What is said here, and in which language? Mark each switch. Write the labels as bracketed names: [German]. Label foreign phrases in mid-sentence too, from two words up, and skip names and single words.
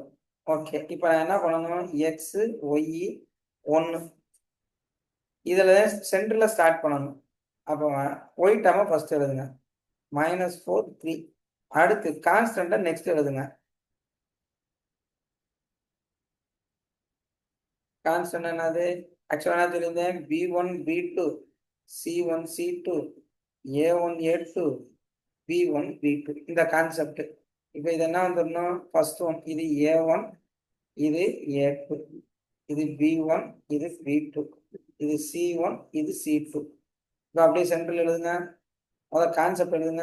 [Tamil] ஓகே, இப்போ நான் என்ன பண்ணணும், எக்ஸ் ஒய் 1 இதில் சென்டரில் ஸ்டார்ட் பண்ணணும். அப்போ ஒய் டேர்மை ஃபர்ஸ்ட் எழுதுங்க, மைனஸ் 4 3. அடுத்து கான்ஸ்டன்ட்டை நெக்ஸ்ட் எழுதுங்க. கான்ஸ்டன்ட் என்னது, ஆக்சுவலாக என்ன சொல்லியிருந்தேன், b1 b2 c1 c2 a1 a2 b1 b2, இந்த கான்செப்ட். இப்போ இது என்ன வந்துடணும், [English] first one [Tamil] இது a1 இது a2 இது b1 இது b2 இது c1 இது c2. இப்போ அப்படியே சென்ட்ரல் எழுதுங்க. அதாவது கான்செப்ட் எழுதுங்க.